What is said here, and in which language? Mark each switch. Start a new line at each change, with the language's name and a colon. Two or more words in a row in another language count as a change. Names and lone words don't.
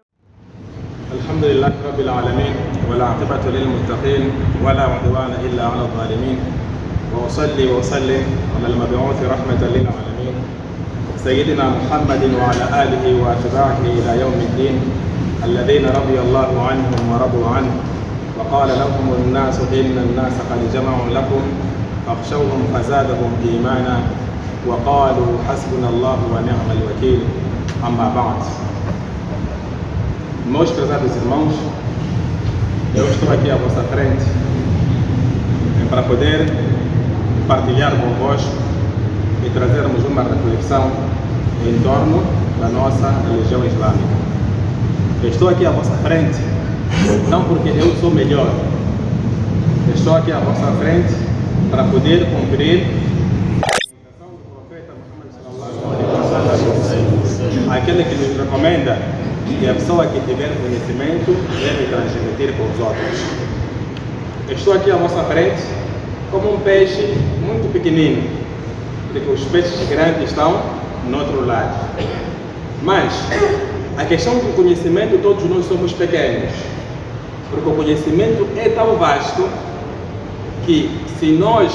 Arabic: الحمد لله رب العالمين والعاقبة للمتقين ولا عدوان إلا على الظالمين وأصلي وأسلم على المبعوث رحمة للعالمين سيدنا محمد وعلى آله وأتباعه إلى يوم الدين الذين رضي الله عنهم ورضوا عنه وقال لهم الناس إن الناس قد جمعوا لكم فاخشوهم فزادهم إيمانا وقالوا حسبنا الله ونعم الوكيل. أما بعد.
Portuguese: Meus prezados irmãos, eu estou aqui à vossa frente para poder partilhar convosco e trazermos uma reflexão em torno da nossa religião islâmica. Eu estou aqui à vossa frente não porque eu sou melhor, eu estou aqui à vossa frente para poder cumprir a orientação do profeta Muhammad
Arabic: صلى الله عليه وسلم,
Portuguese: aquele que nos recomenda que a pessoa que tiver conhecimento deve transmitir para os outros. Eu estou aqui à vossa frente como um peixe muito pequenino, porque os peixes grandes estão no outro lado. Mas a questão do conhecimento, todos nós somos pequenos, porque o conhecimento é tão vasto que se nós